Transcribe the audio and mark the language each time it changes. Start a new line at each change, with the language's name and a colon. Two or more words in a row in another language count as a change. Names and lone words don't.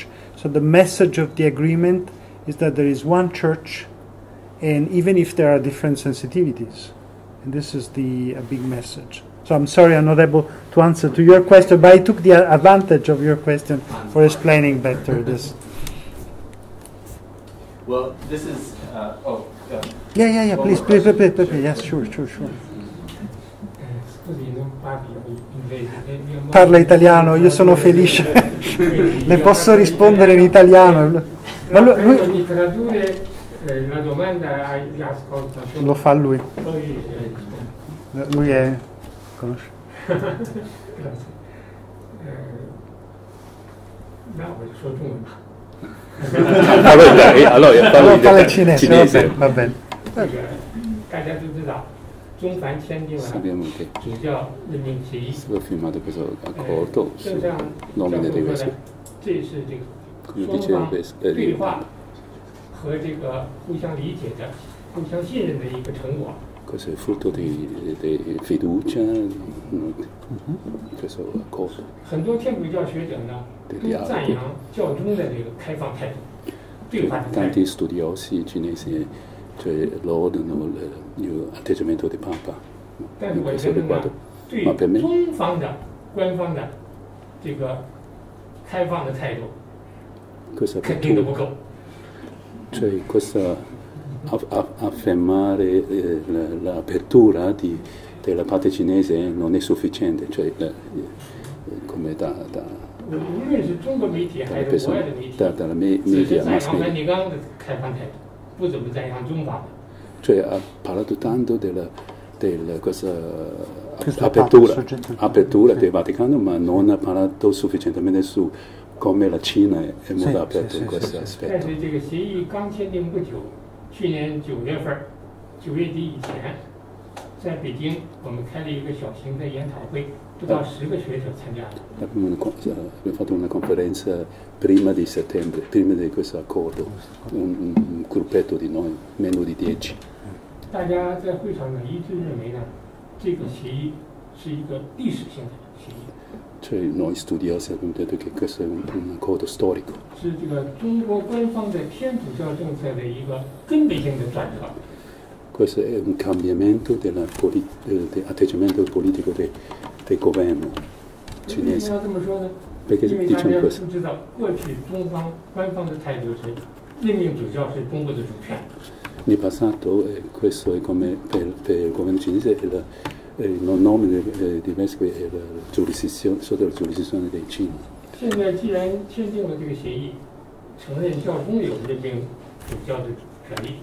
English: So the message of the agreement is that there is one church, and even if there are different sensitivities, and this is a big message. So I'm sorry I'm not able to answer to your question, but I took the advantage of your question for explaining better this. Well, this is, Yeah, please, yes, sure.
Italian: Parla italiano, io sono felice. Le posso rispondere in italiano. Ma lui tradurre la domanda agli ascoltatori. Lo fa lui. Lui è conosce. No, il suo nome. Allora parla cinese, va bene.
Chinese: 大家都知道，中梵签订了主教任命协议。正像教主说的，这是双方对话和互相理解的、互相信任的一个成果。
Italian: Questo è frutto di fiducia, questo accordo.
Chinese: 很多天主教学者呢，都赞扬教宗的开放态度、对话的态度。
Italian: Tanti studiosi cinesi lodano l'atteggiamento di Papa.
Chinese: 但是我觉得呢，对中方的官方的开放的态度，肯定都不够。
Italian: Cioè questa affermare l'apertura della parte cinese non è sufficiente, cioè come
Chinese: 无论是中国媒体还是国外的媒体，
Italian: dalla
Chinese: 只是
Italian: media
Chinese: 赞
Italian: mass
Chinese: 扬
Italian: media.
Chinese: 梵蒂冈的开放态度，不怎么赞扬中方的。
Italian: Cioè ha parlato tanto della questa Questo apertura sì. del Vaticano, ma non ha parlato sufficientemente su come la Cina è molto aperta in questo
Chinese: 但
Italian: aspetto.
Chinese: 是这个协议刚签订不久，去年9月份，9月底以前，在北京我们开了一个小型的研讨会，不到10个学者参加了。
Italian: Abbiamo fatto una conferenza prima di settembre, prima di questo accordo, un gruppetto di noi, meno di 10.
Chinese: 大家在会上呢一致认为呢，这个协议是一个历史性的协议，
Italian: Cioè noi studiosi abbiamo detto che questo è un accordo storico.
Chinese: 是这个中国官方的天主教政策的一个根本性的转折。
Italian: Questo è un cambiamento dell'atteggiamento politico del governo
Chinese: 为什么
Italian: cinese.
Chinese: 要这么说呢？
Italian: Perché
Chinese: 因为大
Italian: diciamo
Chinese: 家
Italian: questo?
Chinese: 都知道，过去中方官方的态度是任命主教是中国的主权，
Italian: Nel passato questo è come per il governo cinese il nome di vescovi è sotto la giurisdizione dei Cina.
Chinese: 现在既然签订了这个协议，承认教宗有任命主教的权利，